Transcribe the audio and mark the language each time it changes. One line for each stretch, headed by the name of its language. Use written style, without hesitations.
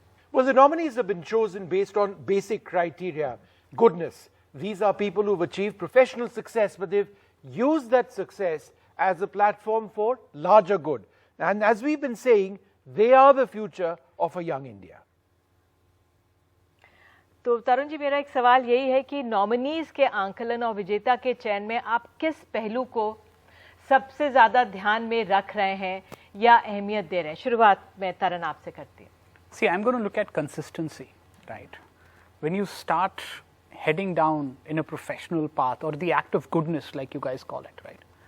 English: Well, the nominees have been chosen based on basic criteria. Goodness, these are people who've achieved professional success, but they've used that success as a platform for larger good. And as we've been saying, they are the future of a young India.
Hindi: तो तरुण जी, मेरा एक सवाल यही है कि nominees के आंकलन और विजेता के चयन में आप किस पहलू को सबसे ज्यादा ध्यान में रख रहे हैं या अहमियत दे रहे हैं? शुरुआत में तरुण आपसे करती हूँ.
English: See, I'm going to look at consistency, right? When you start heading down in a professional path or the act of goodness, like you guys call it, right?